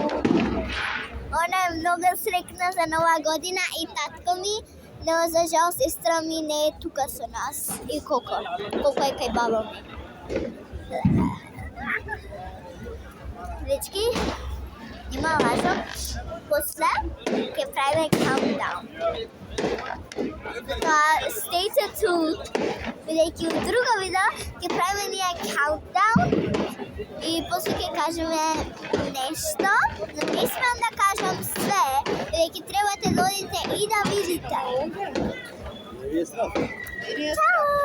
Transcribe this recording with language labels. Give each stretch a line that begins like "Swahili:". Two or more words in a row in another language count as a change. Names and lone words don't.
Macedonian: Она е многу срекна за нова година и татко ми, но за жал сестра ми не е тука со нас. И колко е кај баба ми. Дечки, има важно. После ќе правиме countdown.
English: Stay tuned,
Macedonian: бидејќи у друго видео ќе правиме ние countdown и после ќе кажеме нешто, но не смеам да кажам све, бидејќи требате да одите и да видите. Чао!